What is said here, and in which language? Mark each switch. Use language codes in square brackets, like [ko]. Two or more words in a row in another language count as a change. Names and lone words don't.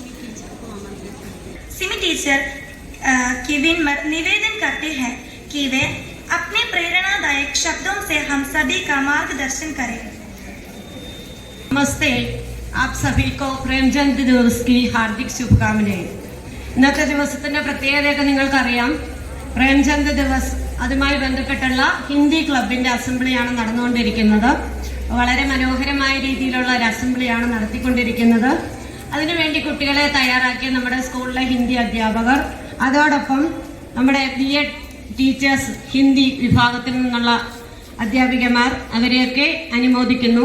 [hi] सिमी टीचर की विनम्र निवेदन करते हैं कि वे अपने प्रेरणादायक शब्दों से हम सभी का मार्गदर्शन करें। नमस्ते। आप सभी को प्रेमचंद दिवस की हार्दिक शुभकामनाएं। [ml] ഇന്നത്തെ ദിവസത്തിൻ്റെ പ്രത്യേകതയൊക്കെ നിങ്ങൾക്കറിയാം. പ്രേംചന്ദ് ദിവസ് അതുമായി ബന്ധപ്പെട്ടുള്ള ഹിന്ദി ക്ലബിൻ്റെ അസംബ്ലിയാണ് നടന്നുകൊണ്ടിരിക്കുന്നത്. വളരെ മനോഹരമായ രീതിയിലുള്ള ഒരു അസംബ്ലിയാണ് നടത്തിക്കൊണ്ടിരിക്കുന്നത്. അതിനുവേണ്ടി കുട്ടികളെ തയ്യാറാക്കിയ നമ്മുടെ സ്കൂളിലെ ഹിന്ദി അധ്യാപകർ, അതോടൊപ്പം നമ്മുടെ [en] BEd teachers, [ml] ഹിന്ദി വിഭാഗത്തിൽ നിന്നുള്ള അധ്യാപികമാർ, അവരെയൊക്കെ അനുമോദിക്കുന്നു.